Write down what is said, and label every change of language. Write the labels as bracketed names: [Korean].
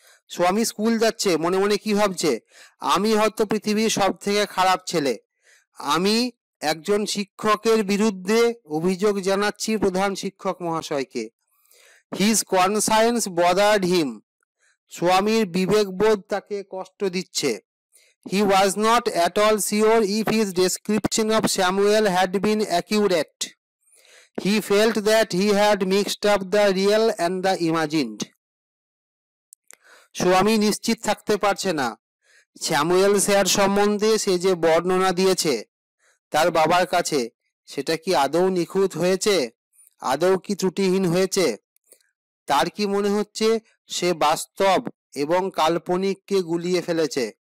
[Bangla] স্বামী স্কুল যাচ্ছে, মনে মনে কি ভাবছে? আমি হয়তো পৃথিবীর সব থেকে খারাপ ছেলে, আমি একজন শিক্ষকের বিরুদ্ধে অভিযোগ জানাচ্ছি প্রধান শিক্ষক মহাশয়কে। [English] his conscience bothered him, [Bangla] স্বামীর বিবেকবোধ তাকে কষ্ট দিচ্ছে। [English] He was not at all sure if his description of Samuel had been accurate. He felt that he had mixed up the real and the imagined. [Bangla] স্বামী নিশ্চিত থাকতে পারছে না স্যামুয়েল স্যার সম্বন্ধে সে যে বর্ণনা দিয়েছে তার বাবার কাছে সেটা কি আদৌ নিখুঁত হয়েছে, আদৌ কি ত্রুটিহীন হয়েছে। তার কি মনে হচ্ছে সে বাস্তব এবং কাল্পনিককে গুলিয়ে ফেলেছে।